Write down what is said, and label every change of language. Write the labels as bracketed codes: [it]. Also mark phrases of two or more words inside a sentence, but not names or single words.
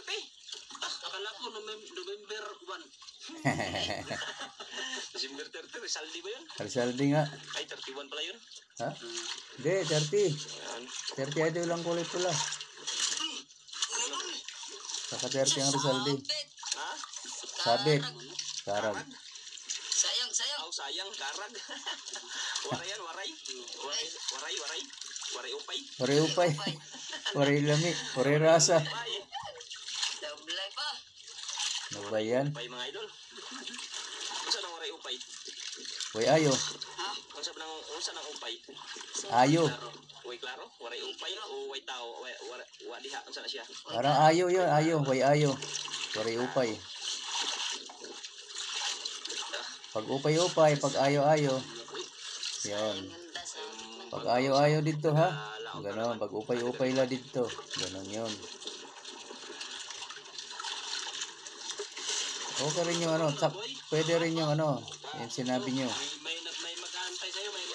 [tl] Akala ko November 1. December 30, Rizaldi ba yun? Kalsaldi nga. Ay, 31 pala yun. Ha? Hindi, 30. Ayan. 30 idol lang kulay pula. Saka 30 ang Rizaldi. Ha? Sabit. Karag. Sayang. Aw, sayang, karag. Waray yan, waray. [war] Waray. Waray upay. Waray upay. Waray lami. Waray rasa. Upay. Dablay pa. [tl] Ano ba yan? [war] Upay mga idol. [ceb] Unsa nang waray upay? Way ayo. Unsa nang upay? Ayo. Way klaro, [war] waray upay [ceb] o way tao, wa diha unsa na siya? [tl] Parang ayo yun. Ayo. [ceb] Way ayo. [war] Waray upay. Pag upay-upay, [ceb] pag ayo-ayo. [tl] Yun. Ganda sa Pag ayo-ayo dito ha. Ganon. Pag upay-upay la dito. Ganon yun. Okay rin yung ano. Pwede rin yung ano. Yung sinabi nyo. May mag-aantay sa'yo, may